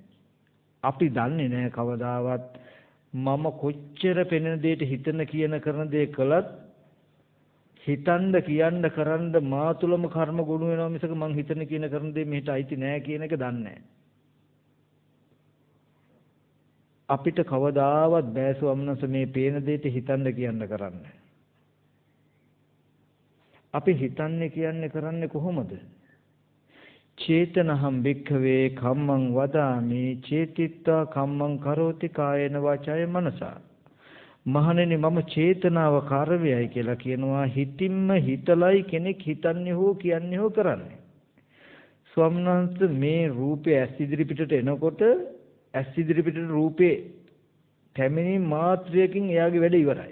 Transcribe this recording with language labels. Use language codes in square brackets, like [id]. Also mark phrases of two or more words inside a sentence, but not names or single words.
[si] අපි දන්නේ නැහැ කවදාවත් මම කොච්චර පෙනෙන දෙයට හිතන කියන කරන දේ කළත් හිතන්න කියන්න කරන්න මා තුලම කර්ම ගුණ වෙනවා මිසක මං හිතන කියන කරන දේ මෙහෙට අයිති නෑ කියන එක දන්නේ නැහැ. අපිට කවදාවත් බෑ ස්වාමීන් මේ පේන දෙයට හිතන්න කියන්න කරන්න. අපි හිතන්නේ කියන්නේ කරන්නේ කොහොමද? [pi] චේතනහම් භික්ඛවේ කම්මං වදාමි චේතිත්වා කම්මං කරෝති කායේන වාචාය මනසා. [si] මහණෙනි මම චේතනාව කාර්යයයි කියලා කියනවා. හිතින්ම හිතලයි කෙනෙක් හිතන්නේ හෝ කියන්නේ හෝ කරන්නේ. ස්වාමීන් වහන්සේ මේ රූපේ ඇස් ඉදිරි පිටට එනකොට ඇස් ඉදිරි පිටට රූපේ පැමිණි මාත්‍රයකින් එයාගේ වැඩ ඉවරයි.